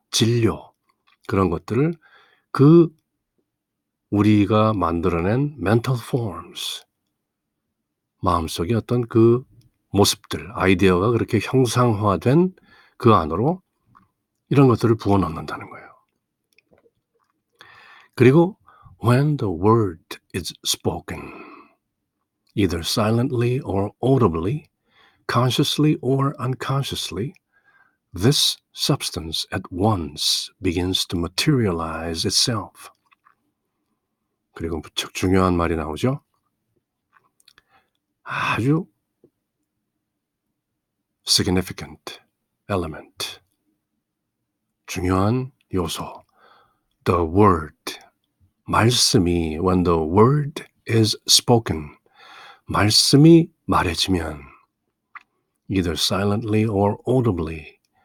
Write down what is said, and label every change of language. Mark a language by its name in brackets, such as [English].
[Korean] 진료, 그런 것들을 그 우리가 만들어낸 [English] mental forms, [Korean] 마음속에 어떤 그 모습들, 아이디어가 그렇게 형상화된 그 안으로 이런 것들을 부어 넣는다는 거예요. [English] 그리고 when the word is spoken, either silently or audibly, consciously or unconsciously, this substance at once begins to materialize itself. [Korean] 그리고 무척 중요한 말이 나오죠. [English] 아주 significant element, [Korean] 중요한 요소, [English] the word, 말씀이, when the word is spoken, [Korean] 말씀이 말해지면 [English] either silently or audibly,